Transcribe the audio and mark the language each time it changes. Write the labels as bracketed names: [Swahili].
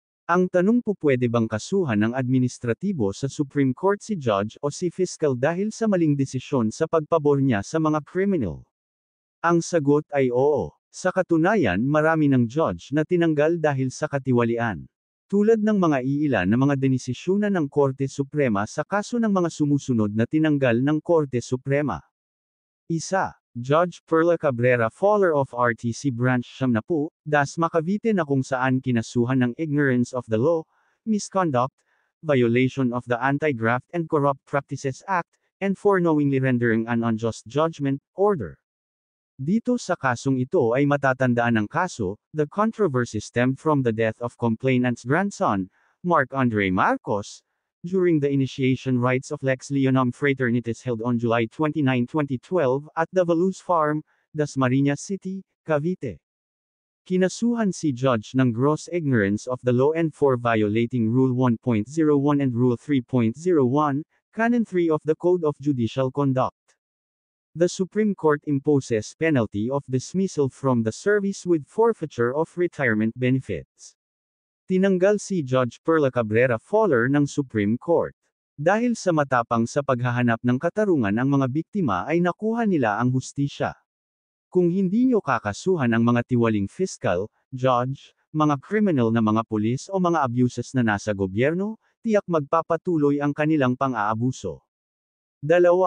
[Filipino] Ang tanong po pwede bang kasuhan ng administratibo sa Supreme Court si judge o si fiscal dahil sa maling desisyon sa pagpabor niya sa mga criminal? Ang sagot ay oo. Sa katunayan marami ng judge na tinanggal dahil sa katiwalian. Tulad ng mga iilan na mga denisisyonan ng Korte Suprema sa kaso ng mga sumusunod na tinanggal ng Korte Suprema. Isa. [English] Judge Perla Cabrera Fowler of RTC Branch 70, Dasma Cavite [Filipino] na kung saan kinasuhan ng [English] ignorance of the law, misconduct, violation of the Anti-Graft and Corrupt Practices Act, and for knowingly rendering an unjust judgment, order. [Filipino] Dito sa kasong ito ay matatandaan ng kaso, [English] the controversy stemmed from the death of complainant's grandson, Mark Andre Marcos, during the initiation rites of Lex Leonom Fraternitas held on July 29, 2012, at the Valuz Farm, Dasmariñas City, Cavite. [Filipino] Kinasuhan si judge ng [English] gross ignorance of the law and for violating Rule 1.01 and Rule 3.01, Canon 3 of the Code of Judicial Conduct. The Supreme Court imposes penalty of dismissal from the service with forfeiture of retirement benefits. [Filipino] Tinanggal si Judge Perla Cabrera Fowler ng Supreme Court. Dahil sa matapang sa paghahanap ng katarungan ang mga biktima ay nakuha nila ang hustisya. Kung hindi nyo kakasuhan ang mga tiwaling fiscal, judge, mga criminal na mga pulis o mga abuses na nasa gobyerno, tiyak magpapatuloy ang kanilang pang-aabuso. 2.